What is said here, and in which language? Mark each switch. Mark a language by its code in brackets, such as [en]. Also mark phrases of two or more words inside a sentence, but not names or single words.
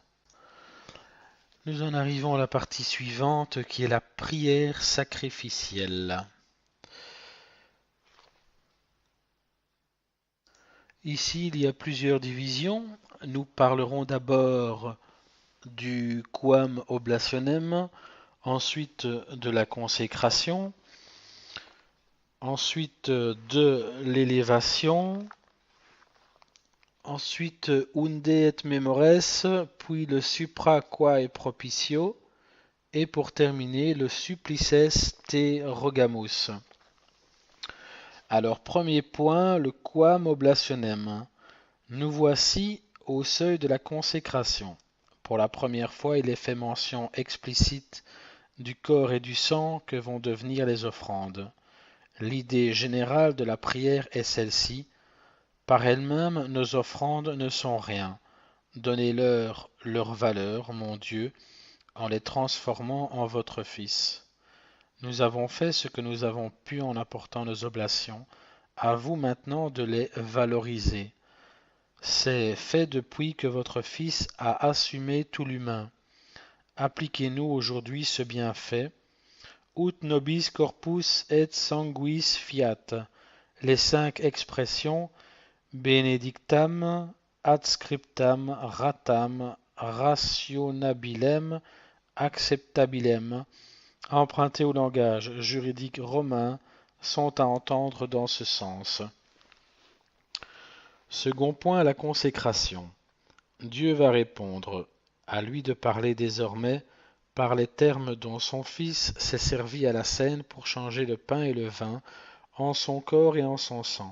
[fr] Nous en arrivons à la partie suivante qui est la prière sacrificielle. Ici, il y a plusieurs divisions. nous parlerons d'abord du [la] quam oblationem, [fr] ensuite de la consécration, ensuite de l'élévation, ensuite [la] unde et memores, [fr] puis le [la] supra quae propitio, [fr] et pour terminer le [la] supplices te rogamus. [fr] Alors premier point, le [la] quam oblationem. [fr] Nous voici au seuil de la consécration. Pour la première fois, il est fait mention explicite du corps et du sang que vont devenir les offrandes. L'idée générale de la prière est celle-ci. Par elles-mêmes, nos offrandes ne sont rien. Donnez-leur leur valeur, mon Dieu, en les transformant en votre Fils. Nous avons fait ce que nous avons pu en apportant nos oblations. À vous maintenant de les valoriser. C'est fait depuis que votre Fils a assumé tout l'humain. Appliquez-nous aujourd'hui ce bienfait. [la] Ut nobis corpus et sanguis fiat. [fr] Les 5 expressions [la] benedictam, adscriptam, ratam, rationabilem, acceptabilem, [fr] empruntées au langage juridique romain, sont à entendre dans ce sens. Second point, la consécration. Dieu va répondre, à lui de parler désormais par les termes dont son Fils s'est servi à la scène pour changer le pain et le vin en son corps et en son sang.